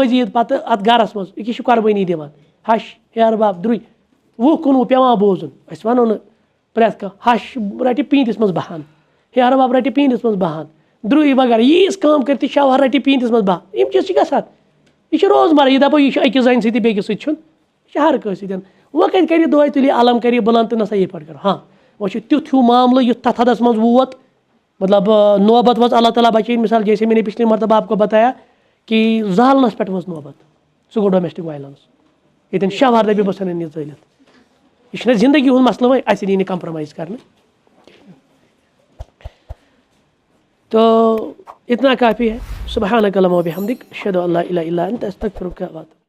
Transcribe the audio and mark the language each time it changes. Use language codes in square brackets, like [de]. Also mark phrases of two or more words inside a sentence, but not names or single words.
[ks] مٔزیٖد پَتہٕ اَتھ گرَس منٛز أکِس چھُ قۄربٲنی دِوان ہَش ہیرٕ باب درٛوٚے 20-19 پیٚوان بوزُن أسۍ وَنو نہٕ پرٛٮ۪تھ کانٛہہ ہَش رَٹہِ پیٖنٛتِس منٛز 12 ہیرٕ باب رَٹہِ پیٖنٛتِس منٛز 12 درٛوٚے وغیرہ ییٖژ کٲم کٔرِتھ تہِ شوہر رَٹہِ پیٖنٛتِس منٛز 12 یِم چیٖز چھِ گژھان یہِ چھِ روزمرہ یہِ دَپو یہِ چھُ أکِس زَنہِ سۭتی بیٚکِس سۭتۍ چھُنہٕ یہِ چھِ ہر کٲنٛسہِ سۭتۍ وۄنۍ کَتہِ کَرِ دۄہے تُلہِ علم کَرِ بُلنٛد تہٕ نہ سا یِتھ پٲٹھۍ کَرو ہاں وۄنۍ چھُ تیُتھ ہیوٗ معاملہٕ یُتھ تَتھ حدَس منٛز ووت مطلب نوبت وٲژ اللہ تعالیٰ بچٲیِن مِثال [ur] جیسے میں نے پچھلے مرتبہ آپ کو بتایا کہ [ks] زالنَس پٮ۪ٹھ وٲژ نوبت سُہ گوٚو [en] domestic violence [ks] ییٚتٮ۪ن شوہر دَپہِ بہٕ ژھٕنن یہِ ژٲلِتھ یہِ چھُنہ زندگی ہُنٛد مسلہٕ وۄنۍ اَسہِ یی نہٕ کَمپرٛومایز کرنہٕ [ur] تو اتنا کافی ہے [ar] سبحانک اللہم وبحمدک اشہدو ان لا الہ الا انت استغفرک